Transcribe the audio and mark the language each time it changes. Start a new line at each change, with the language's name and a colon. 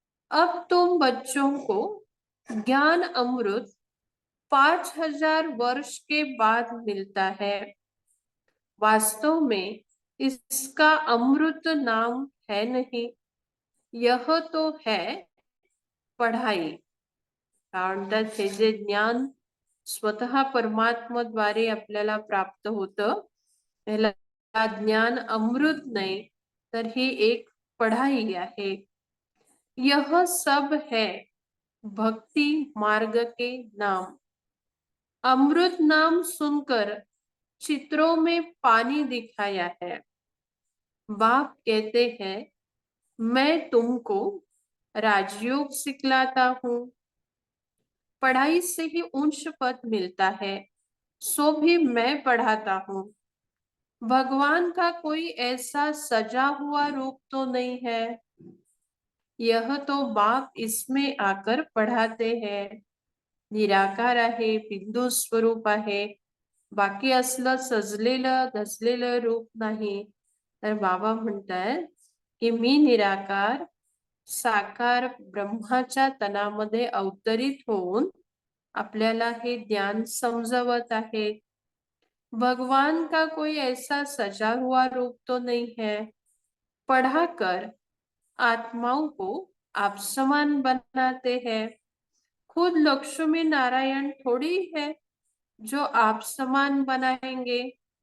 Hindi: अब तुम बच्चों को ज्ञान अमृत 5000 वर्ष के बाद मिलता है। वास्तव में इसका अमृत नाम है नहीं, यह तो है पढ़ाई।
Marathi: कारण हे जे ज्ञान स्वतः परमात्म्याद्वारे आपल्याला प्राप्त होतं, त्याला ज्ञान अमृत नाही, तर ही एक पढ़ाई आहे।
Hindi: यह सब है भक्ति मार्ग के नाम। अमृत नाम सुनकर चित्रों में पानी दिखाया है। बाप कहते हैं मैं तुमको राजयोग सिखलाता हूँ। पढ़ाई से ही उच्च पद मिलता है, सो भी मैं पढ़ाता हूँ। भगवान का कोई ऐसा सजा हुआ रूप तो नहीं है, यह तो बाप इसमें आकर पढ़ाते हैं।
Marathi: निराकार आहे, बिंदू स्वरूप आहे, बाकी असलं सजलेलं धजलेलं रूप नाही। तर बाबा म्हणतात की मी निराकार साकार ब्रह्माच्या तनामध्ये अवतरित होऊन आपल्याला हे ज्ञान समजवत आहे।
Hindi: भगवान का कोई ऐसा सजा हुआ रूप तो नहीं है। पढ़ाकर आत्माओं को आप समान बनाते हैं। खुद लक्ष्मी नारायण थोड़ी है जो आप समान बनाएंगे।